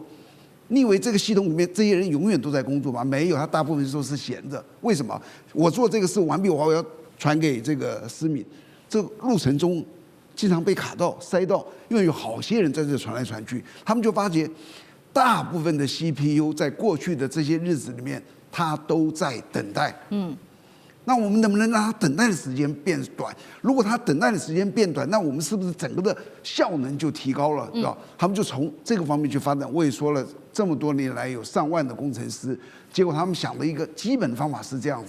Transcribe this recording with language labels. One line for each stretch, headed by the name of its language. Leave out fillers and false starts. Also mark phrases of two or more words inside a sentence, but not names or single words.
Chinese: 你以為這個系統裡面這些人永遠都在工作嗎？沒有，他大部分時候是閒着。為什麼？我做這個事完畢，我要傳給這個思敏。這個路程中經常被卡到、塞到，因為有好些人在這傳來傳去，他們就發覺，大部分的 CPU 在過去的這些日子裡面，它都在等待。那我們能不能讓它等待的時間變短？如果它等待的時間變短，那我們是不是整個的效能就提高了？知道？他們就從這個方面去發展。我也說了，這麼多年來有上萬的工程師，結果他們想的一個基本的方法是這樣子。